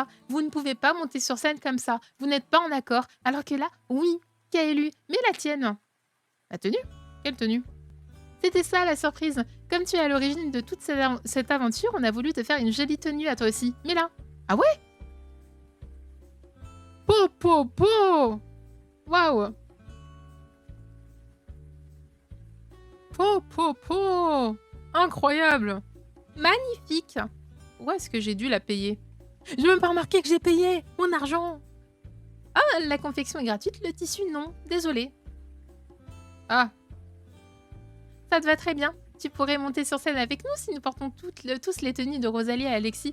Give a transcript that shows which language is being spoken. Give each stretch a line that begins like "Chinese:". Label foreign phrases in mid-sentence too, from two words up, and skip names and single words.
French: Vous ne pouvez pas monter sur scène comme ça. Vous n'êtes pas en accord. Alors que là, oui, Kaelu, mais la tienne. La tenue? Quelle tenue? C'était ça la surprise. Comme tu es à l'origine de toute cette aventure, on a voulu te faire une jolie tenue à toi aussi. Mais là. Ah ouais? Po po po! Waouh! Po po po! Incroyable! Magnifique! Où est-ce que j'ai dû la payer? J'ai même pas remarqué que j'ai payé! Mon argent! Ah, la confection est gratuite, le tissu non. Désolée. Ah. Ça te va très bien. Tu pourrais monter sur scène avec nous si nous portons tous les tenues de Rosalie et Alexis.